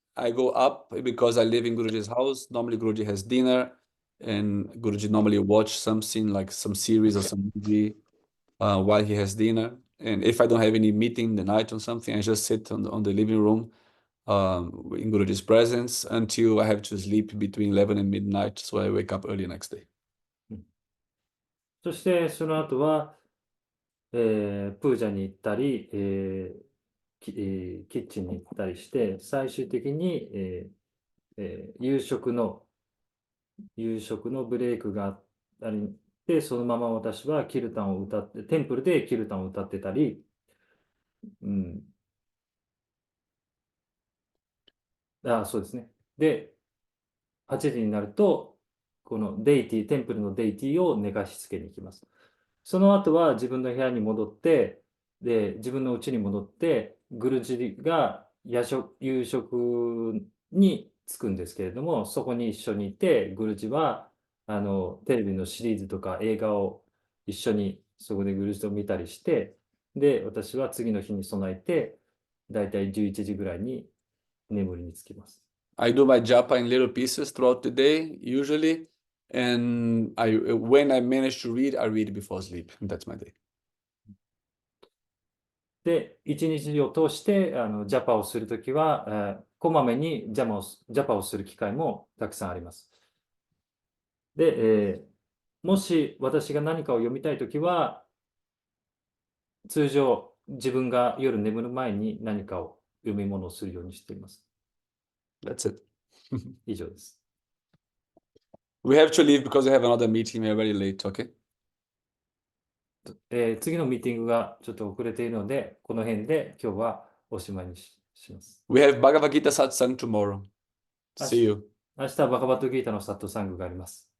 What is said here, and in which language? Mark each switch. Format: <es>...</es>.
<en>I go up because I live in Guruji's house. Normally Guruji has dinner, and Guruji normally watch something like some series or some movie while he has dinner. And if I don't have any meeting the night or something, I just sit on the living room in Guruji's presence until I have to sleep between 11 and midnight, so I wake up early next day.</en> <ja>そしてその後は、プージャに行ったり、キッチンに行ったりして、最終的に、夕食のブレイクがありで、そのまま私はキルタンを歌って、テンプルでキルタンを歌ってたり、そうですね。で、8時になると、このテンプルのデイティを寝かしつけに行きます。その後は自分の部屋に戻って、で、自分の家に戻って、グルジが夕食に着くんですけれども、そこに一緒にいて、グルジはテレビのシリーズとか映画を一緒にそこでグルジと見たりして、で、私は次の日に備えて、だいたい11時ぐらいに眠りにつきます。</ja> <en>I do my japa in little pieces throughout the day, usually. And when I manage to read, I read before sleep. That's my day.</en> <ja>で、一日を通してジャパをするときは、こまめにジャパをする機会もたくさんあります。で、もし私が何かを読みたいときは、通常自分が夜眠る前に何かを読み物をするようにしています。</ja> <en>That's it.</en> <ja>以上です。</ja> <en>We have to leave because we have another meeting. We are very late, okay?</en> <ja>次のミーティングがちょっと遅れているので、この辺で今日はおしまいにします。</ja> <en>We have Bhagavad Gita Satsang tomorrow. See you.</en> <ja>明日はバガバットギータのサットサングがあります。</ja>